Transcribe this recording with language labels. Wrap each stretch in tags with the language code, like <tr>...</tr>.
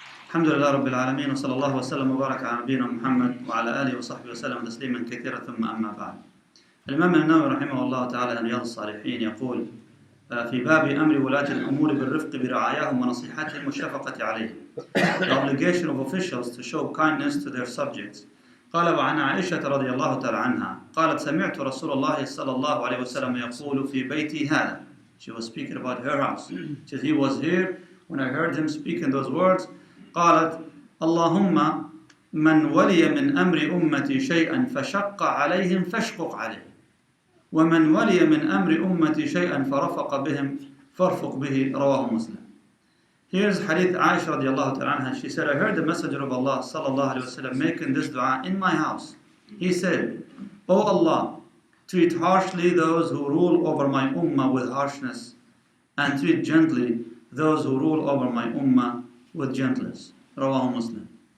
<ar>الحمد لله رب العالمين وصلى الله وسلم وبارك على نبينا محمد وعلى آله وصحبه وسلم تسليما كثيرا ثم أما بعد. الإمام النووي رحمه الله تعالى في رياض الصالحين يقول في باب أمر ولاة الأمور بالرفق برعاياهم ونصيحتهم والشفقة عليهم.</ar> <en>The obligation of officials to show kindness to their subjects.</en> <ar>قال وعن عائشة رضي الله تعالى عنها قالت سمعت رسول الله صلى الله عليه وسلم يقول في بيتي هذا.</ar> <en>She was speaking about her house. She said, he was here when I heard him speak in those words.</en> <ar>قالت اللهم من ولي من أمر أمتي شيئا فشق عليهم فاشقق عليه ومن ولي من أمر أمتي شيئا فرفق بهم فارفق به رواه مسلم.</ar> <en>Here's Hadith Aisha radiallahu ta'ala anha. She said, I heard the Messenger of Allah sallallahu alayhi wa sallam making this dua in my house. He said, O Allah, treat harshly those who rule over my ummah with harshness and treat gently those who rule over my ummah with gentleness.</en> <ar>Rawahu Muslim.</ar>